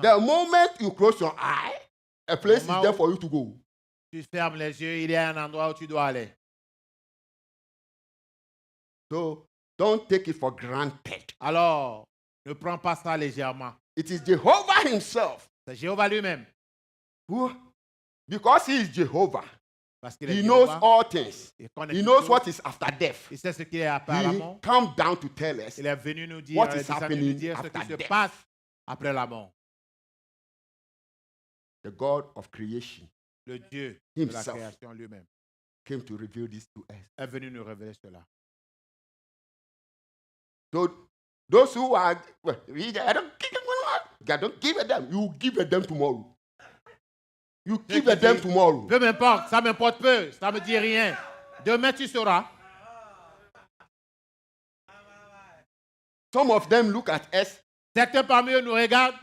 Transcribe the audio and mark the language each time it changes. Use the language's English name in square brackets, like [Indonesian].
[English] The moment you close your eye, a place is [French] Moment [English] there [French] où- [English] for you to go. [French] Tu fermes les yeux, il y a un endroit où tu dois aller. [English] So don't take it for granted. [French] Alors, ne prends pas ça légèrement. [English] It is Jehovah Himself [French] C'est Jéhovah lui-même. [English] who, because He is Jehovah, [French] Parce qu'il est [English] He knows [French] Jéhovah. [English] all things. [French] Il connaît [English] He [French] toutes [English] knows [French] choses. [English] what is after death. [French] Il sait ce qu'il est après la [English] He [French] mort. [English] come down to tell us [French] Il est venu nous dire, [English] what [French] il est [English] is [French] descendu [English] happening [French] nous dire ce qui [English] after [French] se [English] death. [French] passe après la mort. [English] the God of creation [French] Le Dieu de la [English] Himself [French] création lui-même [English] came to reveal this to us. [French] est venu nous révéler cela. [English] So those who are, well, I don't give a damn. You give a damn tomorrow. You [French] Ceux [English] give [French] qui [English] a damn [French] disent, [English] tomorrow. [French] peu m'importe, ça m'importe peu, ça me dit rien. Demain tu sauras. [English] Some of them look at us [French] Certains parmi eux nous regardent.